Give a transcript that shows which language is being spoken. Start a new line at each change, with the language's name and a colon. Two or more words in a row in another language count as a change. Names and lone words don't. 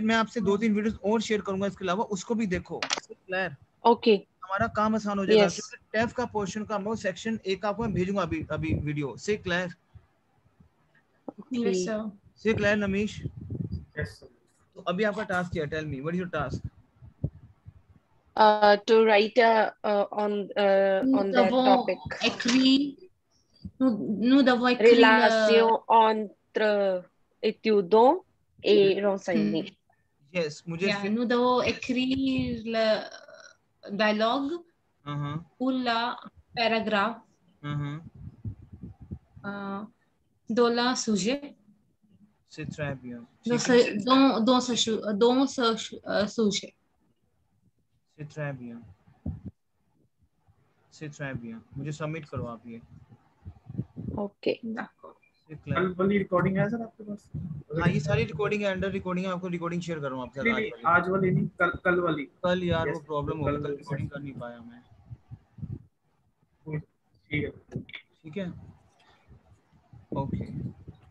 Hindi: मैं आपसे 2-3 वीडियोस और शेयर करूंगा इसके अलावा, उसको भी देखो.
French: C'est clair.
English: Okay.
Hindi: हमारा काम आसान हो जाएगा.
English: Yes.
Hindi: क्योंकि टेफ का पोर्शन का मैं सेक्शन 1 आपको मैं भेजूंगा अभी वीडियो.
French: C'est clair.
English: Yes, Okay. sir.
French: C'est clair नमीश?
English: Yes, sir.
Hindi: तो अभी आपका टास्क क्या है?
English: Tell me what is your task? To write on that
French: Devons
English: topic.
French: écrire. Nous devons écrire Relation entre étudiants et renseignants.
Hindi: यस, मुझे
French: Yeah, nous devons écrire le dialogue ou le paragraphe dans le sujet. c'est très bien. Dans ce sujet. c'est très bien. c'est très bien.
Hindi: मुझे सबमिट करो आप ये.
English: Okay.
French: D'accord. c'est
Hindi: कल
French: clair.
Hindi: वाली रिकॉर्डिंग है सर आपके पास? हाँ, ये सारी रिकॉर्डिंग है, अंडर रिकॉर्डिंग है. आपको रिकॉर्डिंग शेयर कर रहा हूँ आपके नहीं साथ. नहीं, आज वाली नहीं, कल वाली. कल यार
English: Yes,
Hindi: वो प्रॉब्लम हो कल गई, कल वाली रिकॉर्डिंग कर नहीं पाया मैं. ठीक है. ठीक है. ओके.